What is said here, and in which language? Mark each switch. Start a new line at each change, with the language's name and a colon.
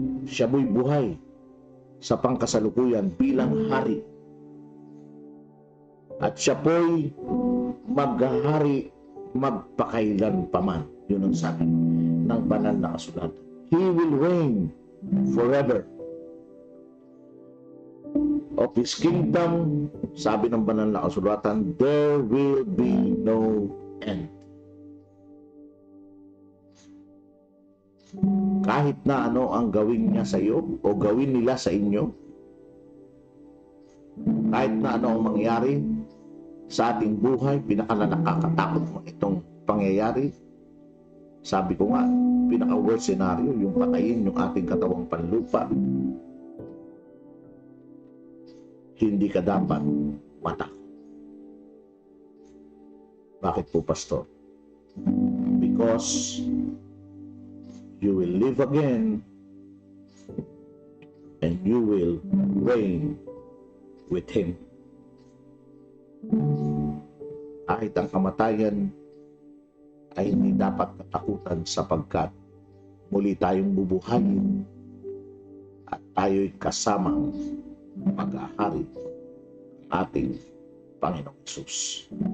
Filipino: Siya mo'y buhay sa pangkasalukuyan bilang hari. At siya po'y maghahari magpakailan paman. Yun ang sabi ng banal na kasulatan.
English: He will reign forever. Of his kingdom,
Filipino: sabi ng banal na kasulatan,
English: there will be no end.
Filipino: Kahit na ano ang gawin niya sa iyo o gawin nila sa inyo, kahit na ano ang mangyari sa ating buhay, nakakatakot mo itong pangyayari. Sabi ko nga, pinaka-worst scenario, yung patayin yung ating katawang panlupa. Hindi ka dapat matakot. Bakit po, Pastor?
English: Because you will live again and you will reign with Him.
Filipino: Kahit ang kamatayan ay hindi dapat katakutan sapagkat muli tayong bubuhayin at tayo'y kasamang mag-ahari ng ating Panginoong Hesus.